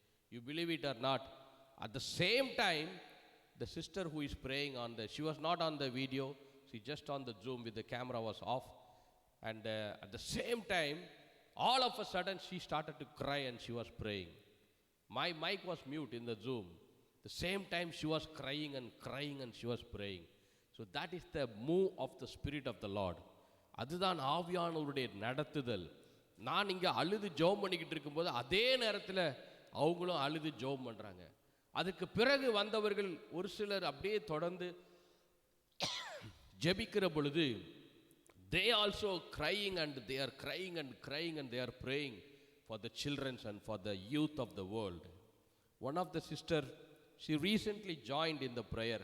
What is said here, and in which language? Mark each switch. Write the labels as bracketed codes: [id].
[en] You believe it or not, at the same time, the sister who is praying she was not on the video, she just on the Zoom with the camera was off, and at the same time, all of a sudden she started to cry and she was praying. My mic was mute in the Zoom. The same time she was crying and crying and she was praying. So that is the move of the Spirit of the Lord. [ta] அதுதான் ஆவியானவருடைய நடத்துதல். நான் இங்கே அழுது ஜெபம் பண்ணிக்கிட்டு இருக்கும்போது அதே நேரத்தில் அவங்களும் அழுது ஜெபம் பண்ணுறாங்க. அதுக்கு பிறகு வந்தவர்கள் ஒரு சிலர் அப்படியே தொடர்ந்து ஜெபிக்கிற பொழுது [en] they also crying and they are crying and crying and they are praying for the children and for the youth of the world. One of the sister, she recently joined in the prayer.